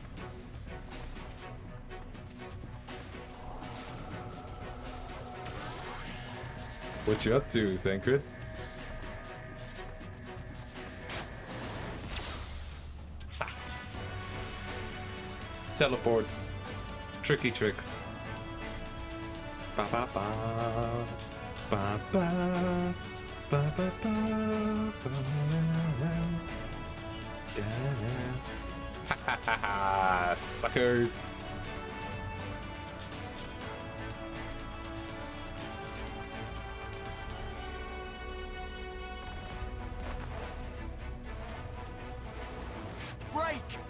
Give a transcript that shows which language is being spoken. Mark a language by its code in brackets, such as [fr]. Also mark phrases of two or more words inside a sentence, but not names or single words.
[en] What you up to, Thancred? Teleports. Tricky tricks. Ba ba ba. Ba ba. Ba ba ba. Ba. Ha ha ha ha. Suckers. Break!